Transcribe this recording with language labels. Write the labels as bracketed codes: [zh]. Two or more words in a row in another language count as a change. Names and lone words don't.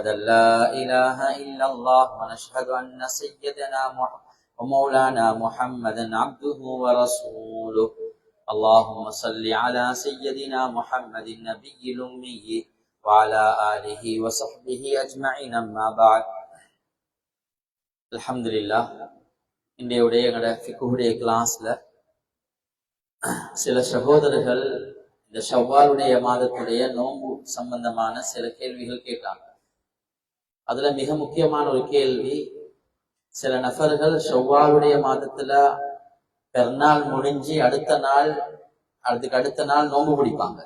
[ar] أن لا إله إلا الله ونشهد أن سيدنا ومولانا محمدا عبده ورسوله اللهم صل على سيدنا محمد النبي الأمي وعلى آله وصحبه أجمعين أما بعد الحمد لله [ta] இன்றைய எங்களோட ஃபிக்ஹுடைய கிளாஸ்ல சில சகோதரர்கள் இந்த ஷவ்வாலுடைய மாதத்துடைய நோன்பு சம்பந்தமான சில கேள்விகள் கேட்டாங்க. அதுல மிக முக்கியமான ஒரு கேள்வி, சில நபர்கள் ஷவ்வாலுடைய மாதத்துல பெருநாள் முடிஞ்சு அதுக்கு அடுத்த நாள் நோன்பு பிடிப்பாங்க.